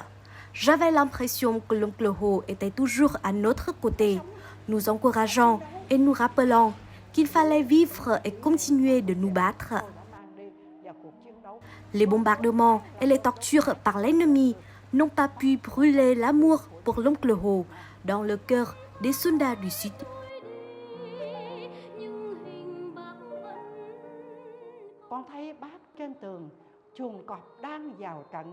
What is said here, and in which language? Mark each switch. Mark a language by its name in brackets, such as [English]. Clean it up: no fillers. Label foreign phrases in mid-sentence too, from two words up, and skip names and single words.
[French] J'avais l'impression que l'oncle Ho était toujours à notre côté, nous encourageant et nous rappelant qu'il fallait vivre et continuer de nous battre. Les bombardements et les tortures par l'ennemi n'ont pas pu brûler l'amour pour l'oncle Ho dans le cœur des soldats du Sud. [Vietnamese] Con thấy bác trên tường, chuồng cọp đang vào trận.